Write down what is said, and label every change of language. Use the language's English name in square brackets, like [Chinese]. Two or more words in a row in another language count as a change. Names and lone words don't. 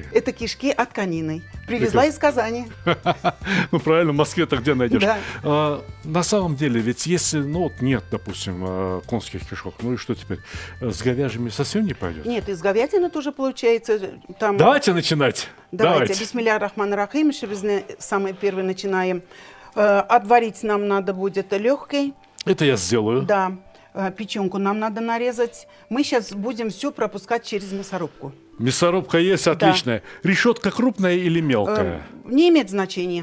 [Russian] Это кишки от конины. Привезла из Казани. Ну, правильно, в Москве-то где найдешь? Да. На самом деле, ведь если, нет, допустим, конских кишок, ну и что теперь? С говяжьими совсем не пойдет? Нет, из говядины тоже получается. Там... Давайте начинать. Давайте. [Arabic] بسم الله الرحمن الرحيم. [Russian] Самое первое начинаем. Отварить нам надо будет легкой. Это я сделаю. Да. Печенку нам надо нарезать. Мы сейчас будем все пропускать через мясорубку. Мясорубка есть, отличная. Да. Решетка крупная или мелкая? Не имеет значения.